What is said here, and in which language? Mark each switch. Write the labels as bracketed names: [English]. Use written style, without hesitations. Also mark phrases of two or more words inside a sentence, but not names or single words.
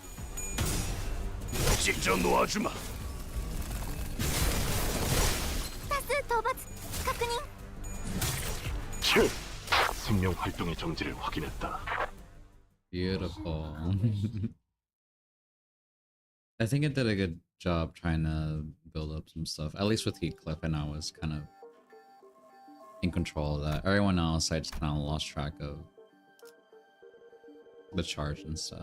[Korean] 찢어 놓아주마. [Japanese] 多数討伐確認。 [Korean] 치. 생명 활동의 정지를 확인했다. [English] Beautiful. I think it did a good job trying to build up some stuff. At least with Heathcliff, and I was kind of in control of that. Everyone else, I just kind of lost track of the charge and stuff.